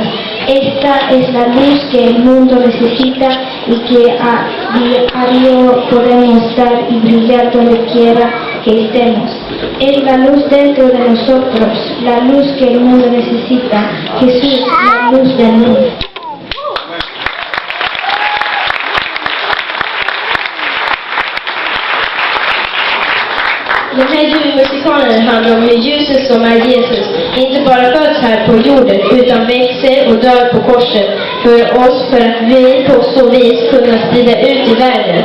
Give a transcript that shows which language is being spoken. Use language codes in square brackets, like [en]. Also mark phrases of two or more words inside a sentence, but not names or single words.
[es] Esta es la luz que el mundo necesita y que a diario podemos dar y brillar donde quiera que estemos. Es la luz dentro de nosotros, la luz que el mundo necesita. Jesús, la luz del mundo. [sv] Den här julmusikalen handlar om hur ljuset som är Jesus inte bara föds här på jorden utan växer och dör på korset för oss, för att vi på så vis kunna sprida ut i världen.